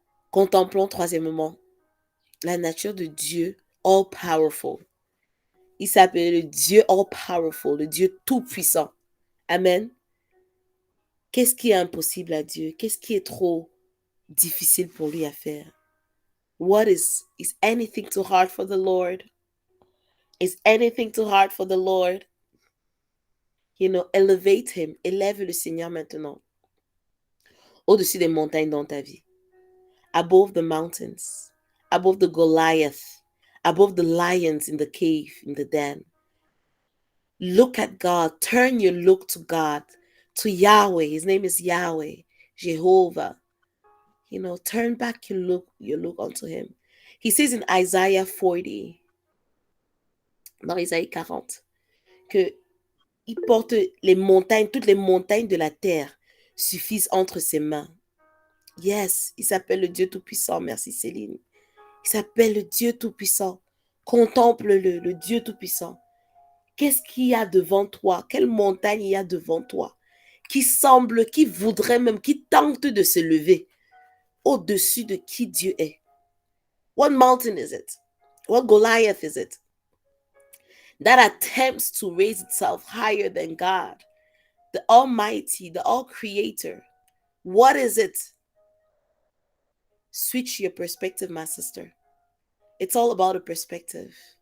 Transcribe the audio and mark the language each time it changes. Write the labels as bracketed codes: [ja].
[fr] Contemplons troisièmement la nature de Dieu [en] all-powerful. [fr] Il s'appelle le Dieu [en] all-powerful, [fr] le Dieu tout-puissant. Amen. Qu'est-ce qui est impossible à Dieu? Qu'est-ce qui est trop difficile pour lui à faire? [en] What is anything too hard for the Lord? Is anything too hard for the Lord? Elevate him. [fr] Élève le Seigneur maintenant. au-dessus des montagnes dans ta vie. [en] Above the mountains, above the Goliath, above the lions in the cave, in the den. Look at God. Turn your look to God, to Yahweh. His name is Yahweh, Jehovah. Turn back your look unto him. He says in Isaiah 40, [fr] dans Isaïe 40, que il porte les montagnes, toutes les montagnes de la terre suffisent entre ses mains. Yes, il s'appelle le Dieu Tout-Puissant. Merci Céline. Il s'appelle le Dieu Tout-Puissant. Contemple-le, le Dieu Tout-Puissant. Qu'est-ce qu'il y a devant toi? Quelle montagne il y a devant toi? Qui voudrait même, qui tente de se lever au-dessus de qui Dieu est? [en] What mountain is it? What Goliath is it? That attempts to raise itself higher than God, the Almighty, the All-Creator. What is it? Switch your perspective, my sister. It's all about a perspective.